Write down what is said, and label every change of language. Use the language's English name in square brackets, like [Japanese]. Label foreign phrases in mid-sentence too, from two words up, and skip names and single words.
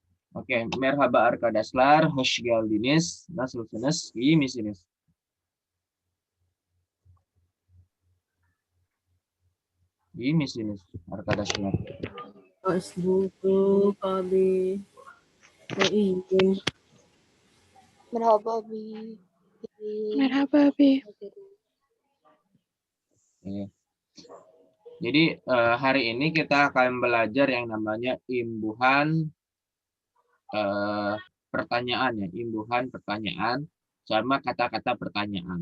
[Turkish] Oke, merhaba arkadaşlar, hoş geldiniz. Nasılsınız? İyi misiniz? İyi misiniz arkadaşlar? Asbuku kami ingin Merhaba Bi. Merhaba, Bi. [Indonesian] Oke. Jadi hari ini kita akan belajar yang namanya imbuhan pertanyaan ya, imbuhan pertanyaan sama kata-kata pertanyaan.